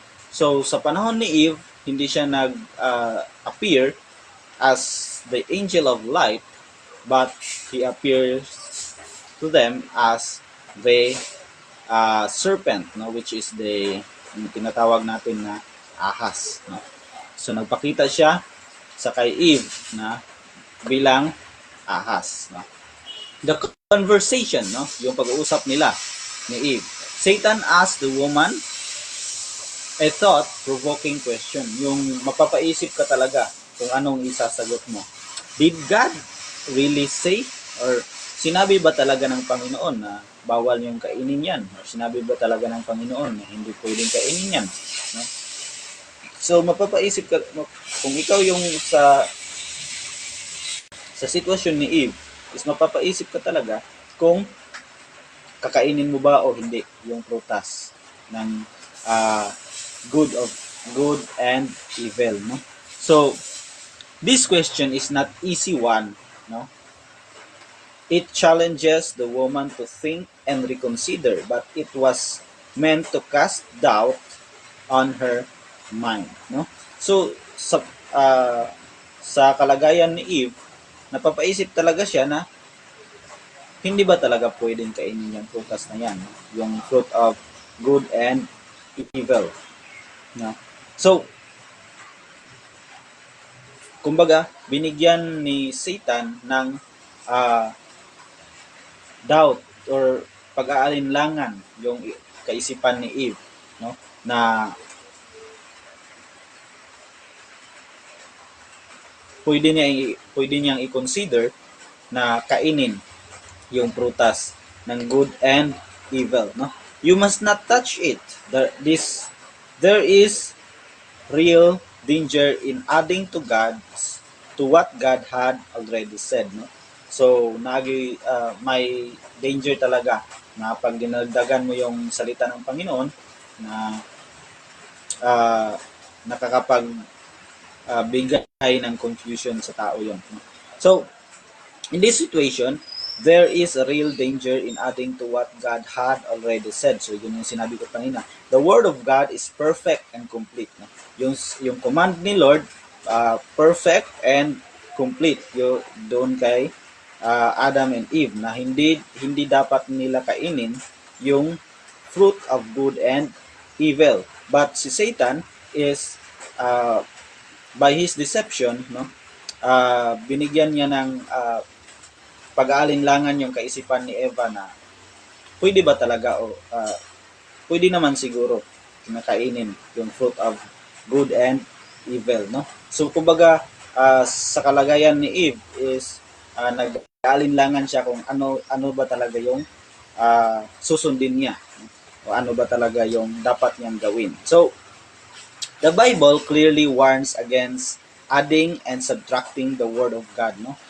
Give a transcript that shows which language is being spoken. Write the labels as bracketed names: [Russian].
[English] So [Filipino] sa panahon ni Eve, hindi siya nag-appear [English] as the angel of light, but he appears to them as the serpent, no, which is [Filipino] yung tinatawag natin na ahas, [English] no? [Filipino] So nagpakita siya sa kay Eve na bilang ahas, no? [English] The conversation, [Filipino] no, yung pag-uusap nila ni Eve. [English] Satan asked the woman a thought-provoking question, [Filipino] yung mapapaisip ka talaga kung anong isasagot mo. [English] Did God really say, [Filipino] or sinabi ba talaga ng Panginoon na bawal yung kainin yan? Or sinabi ba talaga ng Panginoon na hindi pwedeng kainin yan? No? So, mapapaisip ka, kung ikaw yung sa sitwasyon ni Eve, is mapapaisip ka talaga kung kakainin mo ba o hindi yung prutas ng good and evil, no? [English] So, this question is not easy one, no? It challenges the woman to think and reconsider, but it was meant to cast doubt on her mind, no? [Filipino] So sa kalagayan ni Eve, napapaisip talaga siya na hindi ba talaga pwedeng kainin yung prutas na yan, no? [English] Yung fruit of good and evil, no? [Filipino] So kumbaga binigyan ni Satan ng doubt or pag-aalinlangan yung kaisipan ni Eve, no, na pwede niyang i-consider na kainin yung prutas ng good and evil, no? [English] You must not touch it. There is real danger in adding to what God had already said, no? [Filipino] So may danger talaga na pag dinagdagan mo yung salita ng Panginoon na uh, nakakapag bigay ng confusion sa tao yon. [English] So in this situation, there is a real danger in adding to what God had already said. [Filipino] So yun yung sinabi ko kanina. [English] The word of God is perfect and complete. No? Yung command ni Lord, perfect and complete. [Filipino] Doon kay Adam and Eve na hindi dapat nila kainin yung [English] fruit of good and evil. [Filipino] But si Satan [English] is by his deception, [Filipino] no, binigyan niya ng pag-aalinlangan yung kaisipan ni Eva na pwede ba talaga o pwede naman siguro kinakainin yung fruit of good and evil, no? So kumbaga sa kalagayan ni Eve is nag-aalinlangan siya kung ano ba talaga yung susundin niya, no? O ano ba talaga yung dapat niyang gawin. [English] So the Bible clearly warns against adding and subtracting the word of God, no?